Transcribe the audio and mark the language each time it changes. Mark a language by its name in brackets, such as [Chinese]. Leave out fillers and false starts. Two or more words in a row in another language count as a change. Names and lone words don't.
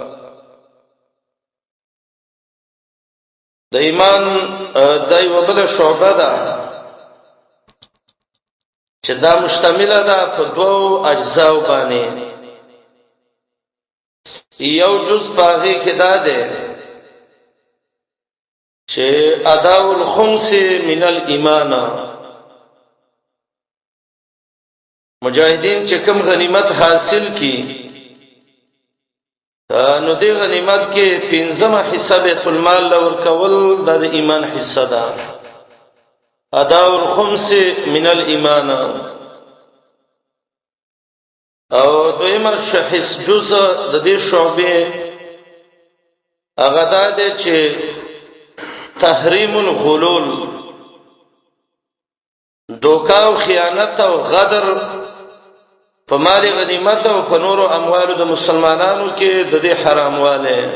[Pashto] د ایمان دای وبله شعبه ده چې دا مشتمله ده په دوو اجزاو باندې. یو جز باغی کې دا ده چې [Arabic] اداء الخمس من الایمان، [Pashto] مجاهدین چې کوم غنیمت حاصل کی نو دی غنیمت کې 15 حصہ بیت المال لور کول د ایمان حصہ ده. [Arabic] اداء الخمس من الایمان. [Pashto] او دویمه شخص جزء د دې شعبې هغه ده چې [Arabic] تحریم الغلول، [Pashto] دوکا او خیانت او غدر په مال غنیمت او په نورو اموالو د مسلمانانو کې د دې حرامواله.